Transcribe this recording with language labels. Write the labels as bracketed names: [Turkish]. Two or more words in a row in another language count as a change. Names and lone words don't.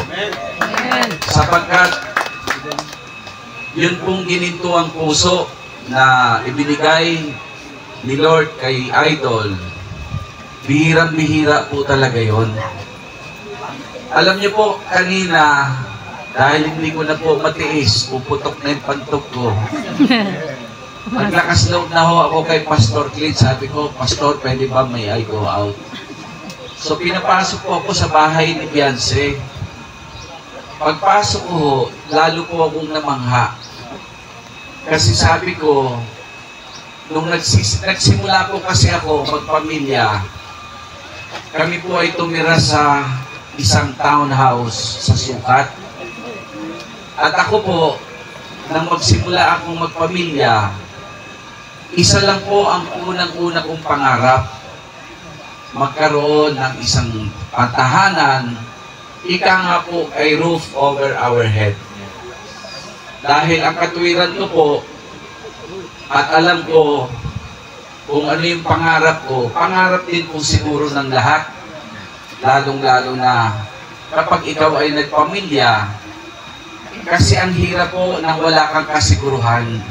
[Filipino] Sapagkat yun pong gininto ang puso na ibinigay ni Lord kay Idol, bihirang-bihira po talaga yon. Alam niyo po, kanina, dahil hindi ko na po matiis, puputok na yung pantok ko. Naglakas loob na ho ako kay Pastor Clint. Sabi ko, Pastor, pwede ba [English] may I go out? [Filipino] So, pinapasok po ako sa bahay ni Beyonce. Pagpasok ko, lalo po akong namangha. Kasi sabi ko, nung nagsimula po kasi ako magpamilya, kami po ay tumira sa isang townhouse sa Sukat. At ako po, nang magsimula akong magpamilya, isa lang po ang unang-una kong pangarap, magkaroon ng isang patahanan, ika nga po ay [English] roof over our head. [Filipino] Dahil ang katuwiran ko po, at alam ko kung ano yung pangarap ko, pangarap din po siguro ng lahat, lalong-lalo na kapag ikaw ay nagpamilya, kasi ang hirap po nang wala kang kasiguruhan.